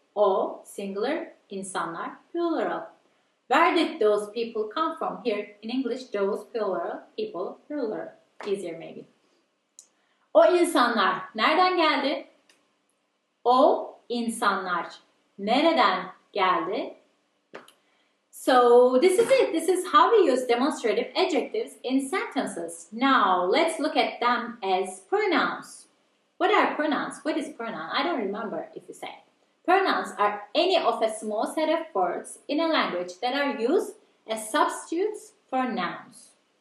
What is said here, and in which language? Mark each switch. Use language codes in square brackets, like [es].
[tr] O, singular, insanlar, plural. [en] Where did those people come from? Here, in English, those, plural, people, plural. Easier maybe. [tr] O insanlar nereden geldi? O insanlar nereden geldi? [en] So this is it. This is how we use demonstrative adjectives in sentences. Now let's look at them as pronouns. What are pronouns? What is pronoun? I don't remember if you say. Pronouns are any of a small set of words in a language that are used as substitutes for nouns.